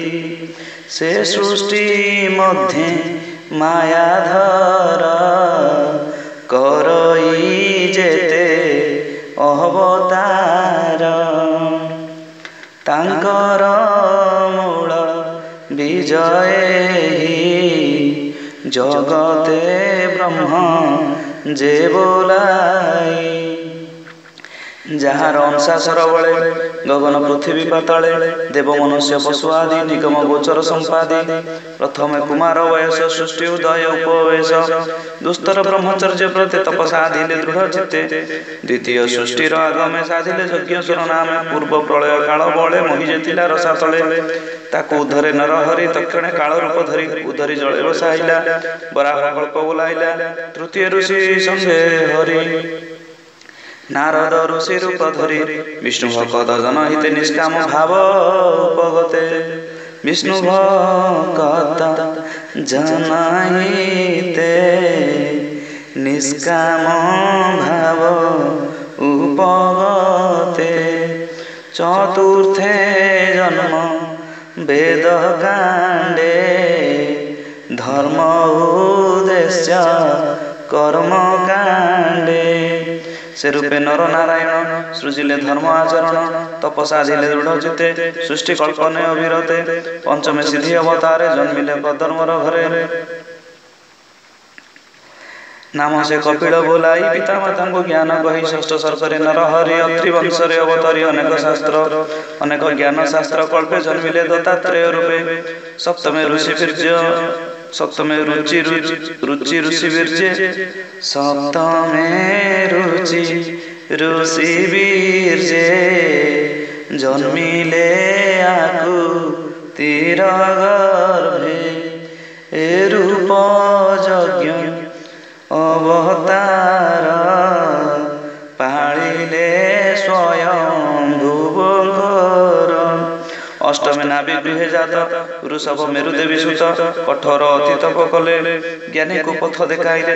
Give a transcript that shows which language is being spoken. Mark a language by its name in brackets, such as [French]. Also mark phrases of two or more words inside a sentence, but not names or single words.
[Odia] ସେ ସୃଷ୍ଟି ମଧ୍ୟେ ମାୟାଧର କରଇ ଯେତେ ଅବତାର। ତାଙ୍କର ମୂଳ ବିଜୟ ଜଗତେ ବ୍ରହ୍ମ ଯେ ବୋଲାଇ। ଯାର ଅଂଶାସର ବଳେ ଗଗନ ପୃଥ୍ୱୀ ପାତାଳେ ଦେବ ମନୁଷ୍ୟ ପଶୁ ଆଦି ନିଗମ ଗୋଚର ସମ୍ପାଦି। ପ୍ରଥମେ କୁମାର ବୟସ ସୃଷ୍ଟି ଉଦୟ ଉପବେଶ। ଦୁସ୍ତର ବ୍ରହ୍ମଚର୍ଯ୍ୟ ପ୍ରତି ତପସା ସାଧିଲେ ଦୃଢ଼ ଚିତ୍ତେ। ଦ୍ୱିତୀୟ ସୃଷ୍ଟିର ଆଗମେ ସାଧିଲେ ଯଜ୍ଞେଶ୍ୱର ନାମେ। ପୂର୍ବ ପ୍ରଳୟ କାଳ ବଳେ ମୋହି ଯେତିଲା ରସା ତଳେ। ତାକୁ ଉଦ୍ଧରେ ନରହରି ତକ୍ଷଣେ କାଳ ରୂପ ଧରି ଉଦ୍ଧରି ଜଳେ ବସାଇଲା। ବରାହ କଳ୍ପ ବୁଲାଇଲା। ତୃତୀୟ ଋଷି ସଙ୍ଗେ ହରି ନାରଦ ଋଷି ରୂପ ଧରି। ବିଷ୍ଣୁ ଭକ୍ତ ଜନ ହିତେ ନିଷ୍କାମ ଭାବ ଉପଗତେ। ବିଷ୍ଣୁ ଭକ୍ତ ଜନ ହିତେ ନିଷ୍କାମ ଭାବ ଉପଗତେ। ଚତୁର୍ଥେ ଜନ୍ମ ବେଦ କାଣ୍ଡେ ଧର୍ମ ଉଦ୍ଦେଶ୍ୟ କର୍ମ କାଣ୍ଡେ। ସେ ରୂପେ ନର ନାରାୟଣ ସୃଜିଲେ ଧର୍ମ ଆଚରଣ। ତପସାଧିଲେ ଦୃଢ଼ ଚିତ୍ତେ ସୃଷ୍ଟି କଳ୍ପନେ ଅବିରତେ। ପଞ୍ଚମେ ସିଦ୍ଧି ଅବତାରେ ଜନ୍ମିଲେ କଦର୍ମର ଘରେ। ନାମ ସେ କପିଳ ବୋଲାଇ ପିତା ମାତା କୋ ଜ୍ଞାନ କହି। ଷଷ୍ଠ ସର୍ଗରେ ନରହରି ଅତ୍ରି ବଂଶରେ ଅବତରି। ଅନେକ ଶାସ୍ତ୍ର ଅନେକ ଜ୍ଞାନ ଶାସ୍ତ୍ର କଳ୍ପେ ଜନ୍ମିଲେ ଦତ୍ତାତ୍ରେୟ ରୂପେ। ସପ୍ତମେ ଋଷି ବୀର୍ଯ୍ୟ ସପ୍ତମେ ରୁଚି ଋଷି ବୀର୍ଯ୍ୟେ। ସପ୍ତମେ ରୁଚି ଋଷି ବୀର୍ଯ୍ୟେ ଜନ୍ମିଲେ କ୍ଷୀର ଗର୍ଭେ ରୂପ ଯଜ୍ଞ ଅବତାର ପାଳିଲେ ସ୍ୱୟଂ ଭୁବଙ୍କର। ଅଷ୍ଟମୀ ନାଭି ଗୃହେ ଜାତ ଋଷଭ ମେରୁଦେବୀ ସୁତ କଠୋର ଅତି ତପ କଲେ ଜ୍ଞାନୀକୁ ପଥ ଦେଖାଇଲେ।